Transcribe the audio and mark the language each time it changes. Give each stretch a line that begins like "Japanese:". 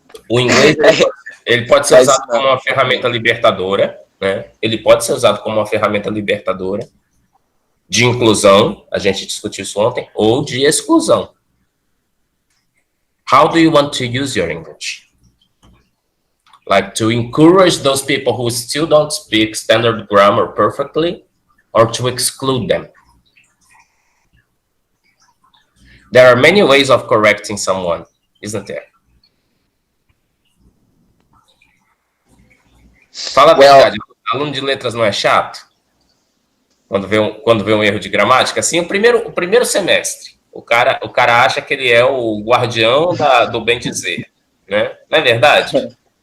Portuguese: O inglês, ele pode ser usado como uma ferramenta libertadora, né? Ele pode ser usado como uma ferramenta libertadora, de inclusão, a gente discutiu isso ontem, ou de exclusão.
English: How do you want to use your English? Like to encourage those people who still don't speak standard grammar perfectly, or to exclude them? There are many ways of correcting someone, isn't there?
Portuguese: Fala a verdade, aluno de letras não é chato? Quando vê um erro de gramática? Assim, o primeiro semestre, o cara acha que ele é o guardião do bem dizer, né? Não é verdade?